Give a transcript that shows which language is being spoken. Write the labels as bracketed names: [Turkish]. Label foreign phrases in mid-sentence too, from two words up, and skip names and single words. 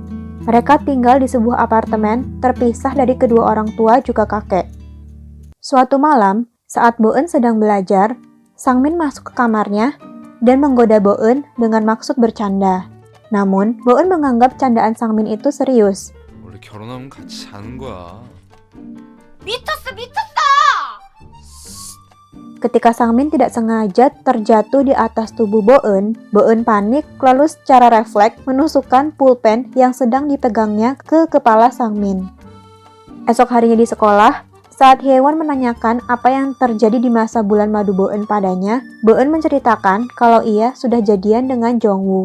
[Indonesian] Mereka tinggal di sebuah apartemen terpisah dari kedua orang tua juga kakek. Suatu malam, saat Bo-eun sedang belajar, Sangmin masuk ke kamarnya dan menggoda Bo-eun dengan maksud bercanda. Namun, Bo-eun menganggap candaan Sangmin itu serius. [Korean] 원래 결혼하면 같이 자는 거야. 미쳤어! [Indonesian] Ketika Sangmin tidak sengaja terjatuh di atas tubuh Bo-eun, Bo-eun panik lalu secara refleks menusukkan pulpen yang sedang dipegangnya ke kepala Sangmin. Esok harinya di sekolah, saat Hye-won menanyakan apa yang terjadi di masa bulan madu Bo-eun padanya, Bo-eun menceritakan kalau ia sudah jadian dengan Jongwoo.